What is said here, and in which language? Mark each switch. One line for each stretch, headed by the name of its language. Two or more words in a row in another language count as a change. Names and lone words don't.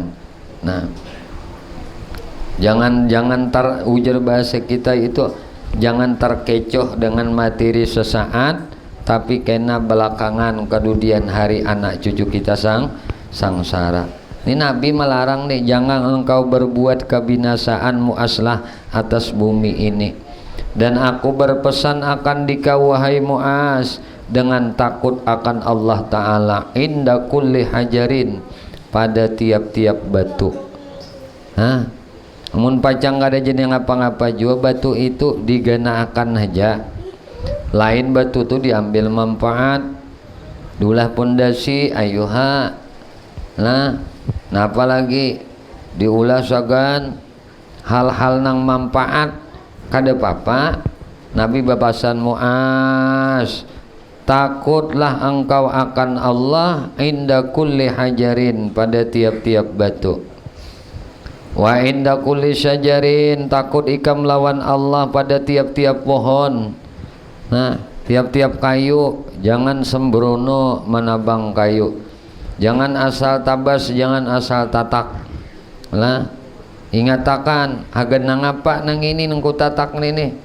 Banjar: Nah, jangan ujar bahasa kita itu, jangan terkecoh dengan materi sesaat, tapi kena belakangan kemudian hari anak cucu kita sangsara.
Indonesian: Ini Nabi melarang nih, jangan engkau berbuat kebinasaan Muazlah atas bumi ini. Dan aku berpesan akan dikau wahai Muaz dengan takut akan Allah Ta'ala
Arabic: inda kulli hajarin,
Indonesian: pada tiap-tiap batu.
Banjar: Namun pacang ada jenis ngapa-ngapa juga, batu itu diganakan aja, lain batu itu diambil manfaat, dulah pondasi ayuha nah apalagi diulah sagan hal-hal nang manfaat kada papa. Nabi bapasan Muaz, takutlah engkau akan Allah
Arabic: inda kulli hajarin,
Indonesian: pada tiap-tiap batu.
Arabic: Wa inda kulli syajarin,
Banjar: takut ikam lawan Allah pada tiap-tiap pohon.
Indonesian: Nah, tiap-tiap kayu jangan sembrono menabang kayu.
Banjar: Jangan asal tabas, jangan asal tatak. Lah, ingatakan hagan nang apa nang ini nang ku tatak nini.